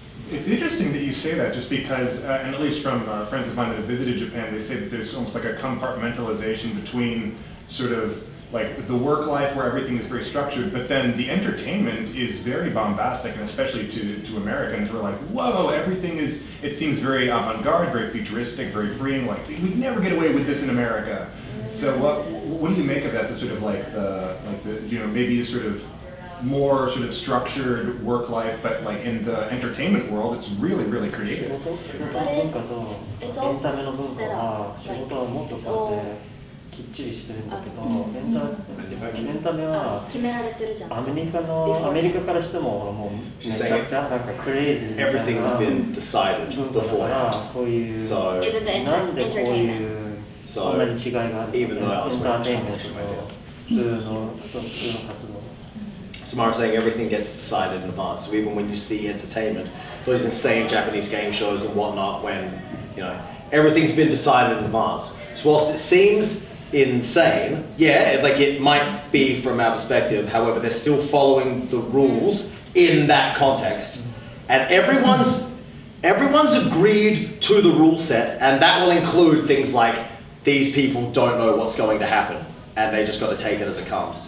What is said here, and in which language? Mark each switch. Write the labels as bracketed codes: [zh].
[en] It's interesting that you say that, just because, and at least from friends of mine that have visited Japan, they say that there's almost like a compartmentalization between sort of like the work life where everything is very structured, but then the entertainment is very bombastic, and especially to Americans, we're like, whoa, everything is, it seems very avant-garde, very futuristic, very freeing, like we'd never get away with this in America. So what do you make of that, the sort of like the you know, maybe a sort of more sort of structured work life, but like in the entertainment world, it's really, really creative. But it's all set up, like it's all [ja] きっちりしてるんだけど、エンタメは決められてるじゃん。アメリカからしてももうめちゃくちゃなんかクレイジーみたいな [en] Everything's been decided [ja] 文化だからこういう [en] So [ja] なんでこういうこんなに違いがあるのか、エンターテインメントと普通の活動。 [en] Samara was saying everything gets decided in advance. So even when you see entertainment, those insane Japanese game shows and whatnot, when you know everything's been decided in advance. So whilst it seems insane, yeah, like it might be from our perspective, however, they're still following the rules in that context, and everyone's agreed to the rule set, and that will include things like these people don't know what's going to happen, and they just got to take it as it comes.